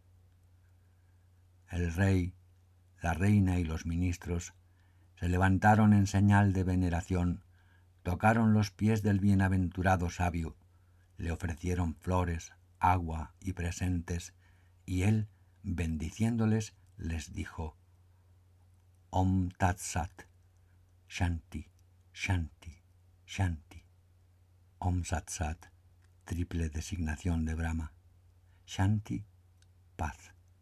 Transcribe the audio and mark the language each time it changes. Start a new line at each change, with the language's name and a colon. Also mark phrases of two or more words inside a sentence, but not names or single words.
Spanish: El rey, la reina y los ministros se levantaron en señal de veneración, tocaron los pies del bienaventurado sabio, le ofrecieron flores, agua y presentes, y él, bendiciéndoles, les dijo:
Sanskrit: ॐ तत् सत् शान्ति शान्ति शान्ति. ॐ सत् सत्,
Spanish: triple designación de Brahma. Shanti, paz.